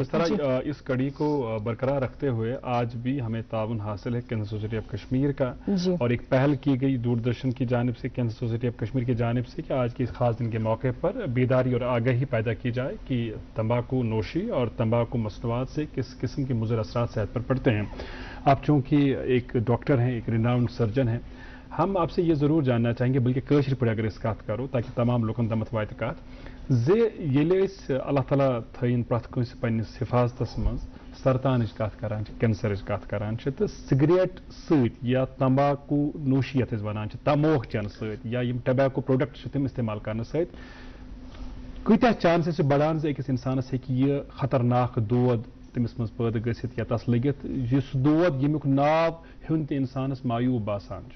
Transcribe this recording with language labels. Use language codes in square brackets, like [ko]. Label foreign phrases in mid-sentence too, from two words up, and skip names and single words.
[ur] جس طرح اس کڑی کو برقرار رکھتے ہوئے آج بھی ہمیں تعاون حاصل ہے کینسر سوسائٹی آف کشمیر کا، اور ایک پہل کی گئی دوردرشن کی جانب سے، کینسر سوسائٹی آف کشمیر کی جانب سے کہ آج کے اس خاص دن کے موقع پر بیداری اور آگاہی پیدا کی جائے کہ تمباکو نوشی اور تمباکو مصنوعات سے کس قسم کے مضر اثرات صحت پر پڑتے ہیں۔ آپ چونکہ ایک ڈاکٹر ہیں، ایک ریناؤنڈ سرجن ہیں، ہم آپ سے یہ ضرور جاننا چاہیں گے، بلکہ [ks] کٲشِر پٲٹھۍ اگر أسۍ کتھ کرو تاکہ تمام لوکن تامتھ واتہِ کتھ زِ ییٚلہِ أسۍ اللہ تعالیٰ تھٲیِن پرٛٮ۪تھ کٲنٛسہِ پننِس حفاظتس منٛز سرطانٕچ کتھ کران چھِ، کینسرٕچ کتھ کران چھِ، تہٕ سگریٹ سۭتۍ یا [ur] تمباکو نوشی [ks] یتھ أسۍ ونان چھِ، تموک چٮ۪نہٕ سۭتۍ یا یِم [en] tobacco product [ks] چھِ تِم استعمال کرنہٕ سۭتۍ کۭتیاہ چانسز چھِ بڑان زِ أکِس اِنسانس ہیٚکہِ یہِ خطرناک دود تٔمِس منٛز پٲدٕ گٔژھِتھ یا تس لٔگِتھ یُس دود ییٚمیُک ناو ہیوٚن تہِ اِنسانس مایوٗب باسان چھُ؟